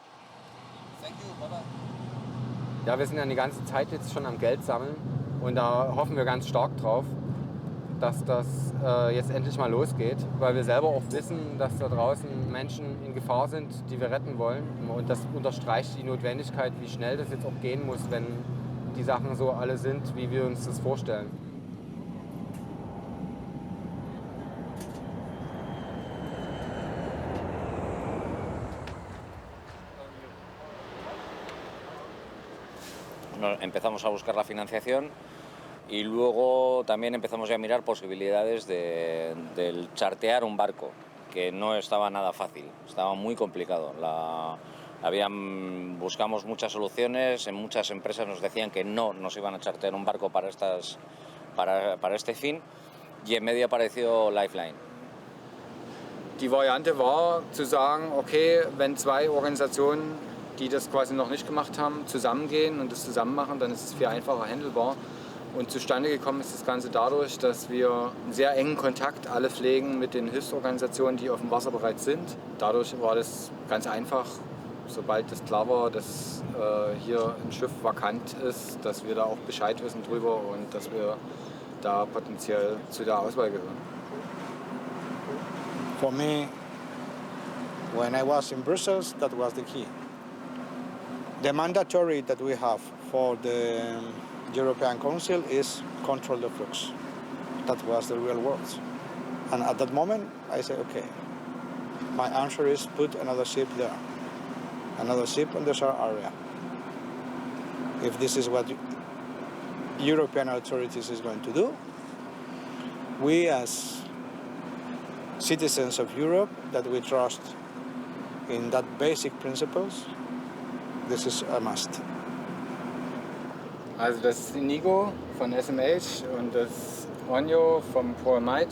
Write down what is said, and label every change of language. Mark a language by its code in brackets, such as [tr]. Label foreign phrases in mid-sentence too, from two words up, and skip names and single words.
[de] Ja, wir sind ja die ganze Zeit jetzt schon am Geld sammeln und da hoffen wir ganz stark drauf, dass das jetzt endlich mal losgeht, weil wir selber auch wissen, dass da draußen Menschen in Gefahr sind, die wir retten wollen. Und das unterstreicht die Notwendigkeit, wie schnell das jetzt auch gehen muss, wenn die Sachen so alle sind, wie wir uns das vorstellen. [es] Empezamos a buscar la financiación y luego también empezamos ya a mirar posibilidades del chartear un barco, que no estaba nada fácil, estaba muy complicado. Buscamos muchas soluciones, en muchas empresas nos decían que no nos iban a chartear un barco para este fin, y en medio apareció Lifeline. [de] Die Variante war zu sagen, okay, wenn zwei Organisationen, die das quasi noch nicht gemacht haben, zusammengehen und das zusammen machen, dann ist es viel einfacher handelbar. Und zustande gekommen ist das Ganze dadurch, dass wir einen sehr engen Kontakt alle pflegen mit den Hilfsorganisationen, die auf dem Wasser bereits sind. Dadurch war das ganz einfach, sobald es klar war, dass hier ein Schiff vakant ist, dass wir da auch Bescheid wissen drüber und dass wir da potenziell zu der Auswahl gehören. [en] For me, when I was in Brussels, that was the key. The mandatory that we have for the European Council is control the flux. That was the real words. And at that moment, I said, okay, my answer is put another ship there. Another ship in the SAR area. If this is what European authorities is going to do, we as citizens of Europe that we trust in that basic principles, this is a must. [de] Also das ist Inigo von SMH und das Onyo vom Poemite.